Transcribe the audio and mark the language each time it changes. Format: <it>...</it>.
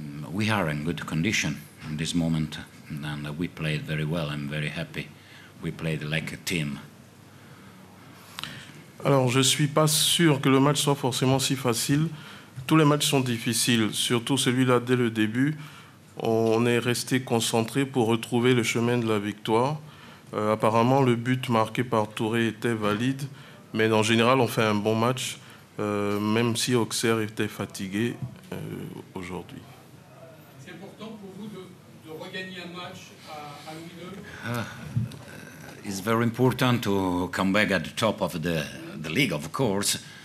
<en>We are in good condition in this moment, and we played very well. I'm very happy. We played like a team.</en> <fr>Alors, je ne suis pas sûr que le match soit forcément si facile. Tous les matchs sont difficiles, surtout celui-là dès le début. On est resté concentré pour retrouver le chemin de la victoire. Apparemment, le but marqué par Touré était valide, mais en général, on fait un bon match, même si Auxerre était fatigué aujourd'hui. C'est important pour vous de regagner un match à Louis II?</fr> <en>It's very important to come back at the top of the league, of course.</en>